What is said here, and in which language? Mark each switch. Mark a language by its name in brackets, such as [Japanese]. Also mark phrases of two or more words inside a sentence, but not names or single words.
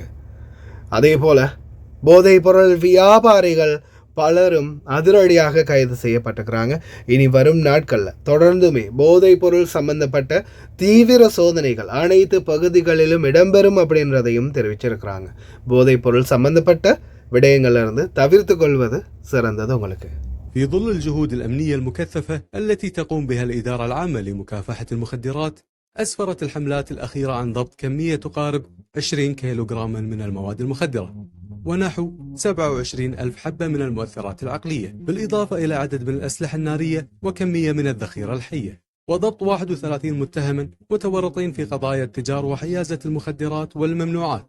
[Tamil] அதே போல போதைப் பொருள் வியாபாரிகள் பலரும் அதிரடியாக கைது செய்யப்பட்டிருக்கிறாங்க. இனி வரும் நாட்களில் தொடர்ந்துமே போதைப் பொருள் சம்பந்தப்பட்ட தீவிர சோதனைகள் அனைத்து பகுதிகளிலும் இடம்பெறும் அப்படின்றதையும் தெரிவிச்சிருக்கிறாங்க. போதைப் பொருள் சம்பந்தப்பட்ட விடயங்களிலிருந்து தவிர்த்து கொள்வது சிறந்தது உங்களுக்கு. [Arabic] في ظل الجهود الأمنية المكثفة التي تقوم بها الإدارة العامة لمكافحة المخدرات، أسفرت الحملات الأخيرة عن ضبط كمية تقارب 20 كيلوغراما من المواد المخدرة ونحو 27 ألف حبة من المؤثرات العقلية، بالإضافة إلى عدد من الأسلحة النارية وكمية من الذخيرة الحية، وضبط 31 متهما متورطين في قضايا التجار وحيازة المخدرات والممنوعات.